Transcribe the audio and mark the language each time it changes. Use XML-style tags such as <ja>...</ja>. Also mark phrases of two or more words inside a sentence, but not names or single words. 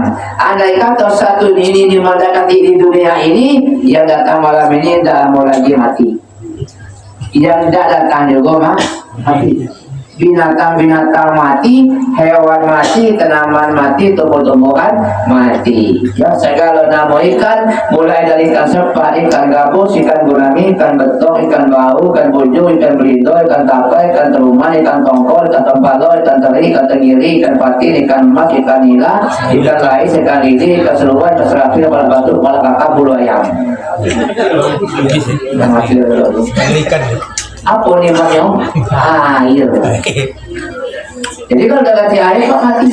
<id>Andai kata satu ini dimandangkan di dunia ini, yang datang malam ini tidak mau lagi mati. Yang tidak datang juga mati. Binatang-binatang mati, hewan mati, tanaman mati, tumbuh-tumbuhan mati. Ya, segala nama ikan, mulai dari ikan sepat, ikan gabus, ikan gurami, ikan betok, ikan bau, ikan buju, ikan belido, ikan tapai, ikan teruman, ikan tongkol, ikan tempalo, ikan teri, ikan tenggiri, ikan patin, ikan emas, ikan nila, ikan lais, ikan lidi, ikan seluruh, ikan serapir, kepala batu, kepala kakap, bulu ayam. Yang hasil ikan. apa nikmatnya? Air. Jadi kalau udah ganti air kok mati.</id>